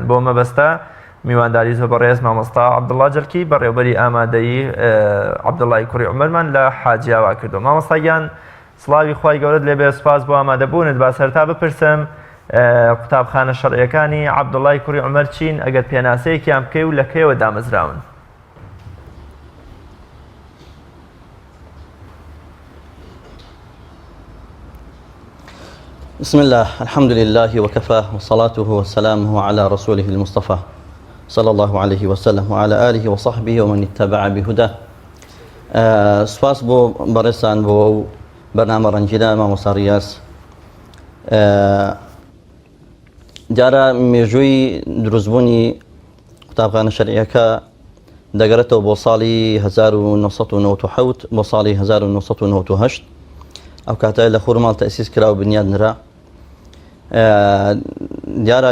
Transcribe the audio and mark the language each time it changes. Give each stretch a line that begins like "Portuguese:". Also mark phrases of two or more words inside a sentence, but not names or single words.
Central Kurdish: بۆ مەبەستە میوانداری زۆر بەڕێز مامۆستا عەبدوڵڵا جەرکی بەڕێوەبەری ئامادەیی عەبدوڵای کوڕی عومەرمان لە حاجیاوا کردو. مامۆستاگیان سڵاوی خوای گەورەت لێبێ، سوپاس بۆ ئامادەبوونت. با سەرتا بپرسم قوتابخانە شەرعیەکانی عەبدوڵای کوڕی عومەر چین ئەگەر پێناسەیەکیان بکەی و لە کەیەوە دامەزراون؟
Arabic: بسم الله الحمد لله وكفى وصلاته وسلامه على رسوله المصطفى صلى الله عليه وسلم وعلى آله وصحبه ومن اتبع بهداه.
Central Kurdish: سپاس بۆ بەڕێزان بۆ بەرنامە ڕەنجیدا مامۆستا ڕیاز. جارە مێژووی دروستبوونی قوتابخانە شەرعیەکە دەگەڕێتەوە بۆ ساڵی 1997 بۆ ساڵی 1998 ئەو کاتە لە خورماڵ تەسیس کرا و بنیادنرا دیارە